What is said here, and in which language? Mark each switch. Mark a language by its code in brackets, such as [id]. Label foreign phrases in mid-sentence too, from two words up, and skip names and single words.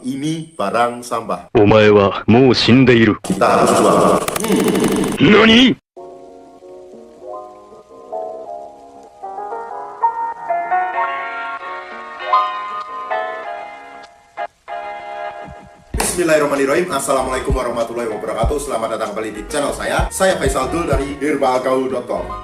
[id] Ini barang sampah. [ja] お前はもう死んでいる。 [id] Kita harus jual. [ja] 何？ [ar] بسم الله الرحمن الرحيم. السلام عليكم ورحمة الله وبركاته. [id] Selamat datang kembali di channel saya Faisal Dul dari herbalgaul.com.